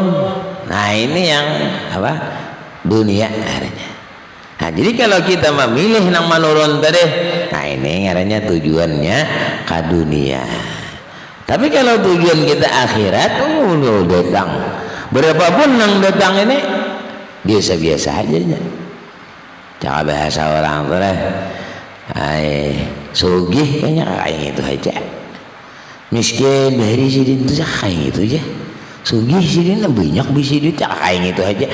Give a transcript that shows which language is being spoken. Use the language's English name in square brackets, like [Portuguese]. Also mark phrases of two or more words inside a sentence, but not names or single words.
[Indonesian] Nah ini yang apa? Dunia artinya. Nah jadi kalau kita memilih nang menurun tadi, nah ini ngaranya tujuannya ke dunia. Tapi kalau tujuan kita akhirat, oh datang berapapun nang datang ini biasa-biasa aja nya. [Banjar] Cara bahasa orang tuh lah, sugih kayaknya kayak gitu aja, miskin dari sini tuh kayak gitu aja, sugih sini banyak bisa duit kayak gitu aja.